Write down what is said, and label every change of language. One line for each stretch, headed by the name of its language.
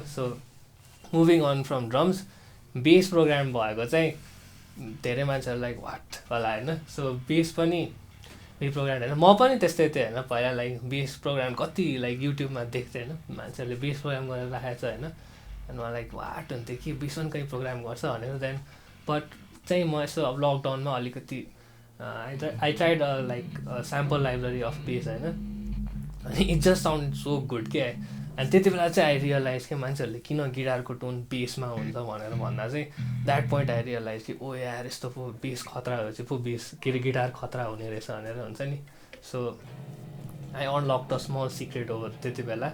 Nepali: So moving on from drums, base programme भएको चाहिँ धेरै मान्छेहरू लाइक वाट होला होइन. सो बेस पनि प्रोग्राम होइन, म पनि त्यस्तै थिएँ होइन पहिला, लाइक बेस प्रोग्राम कति लाइक युट्युबमा देख्थेँ होइन, मान्छेहरूले बेस प्रोग्राम गरेर राखेको छ होइन. अनि मलाई लाइक वाट हुन्थ्यो कि बेस पनि कहीँ प्रोग्राम गर्छ भनेर. देन बट चाहिँ म यसो अब लकडाउनमा अलिकति
English: I tried like sample library of bass
Nepali: होइन.
English: अनि it just sound so good के.
Nepali: अनि त्यति बेला चाहिँ आई रियलाइज कि मान्छेहरूले किन गिटारको टोन बेसमा हुन्छ भनेर भन्दा चाहिँ द्याट पोइन्ट आई रियलाइज कि ओ यार यस्तो पो बेस खतरा भएपछि पो बेस के अरे गिटार खतरा हुने रहेछ भनेर हुन्छ नि.
English: so I unlock the small secret over
Nepali: त्यति बेला.